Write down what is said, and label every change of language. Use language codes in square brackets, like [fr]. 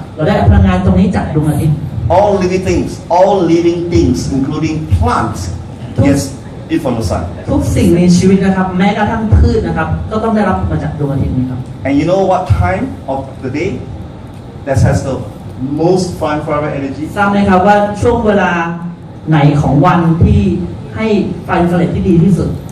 [th] เราได้พลังงานตรงนี้จากดวงอาทิตย์ [en] All living things, including plants, gets it from the sun. [th] ทุกสิ่งในชีวิตนะครับแม้กระทั่งพืชนะครับก็ต้องได้รับมาจากดวงอาทิตย์นี้ครับ [en] And you know what time of the day that has the most far infrared energy? [th] ทราบไหมครับว่าช่วงเวลาไหนของวันที่ให้ไฟอินฟราเรดที่ดีที่สุด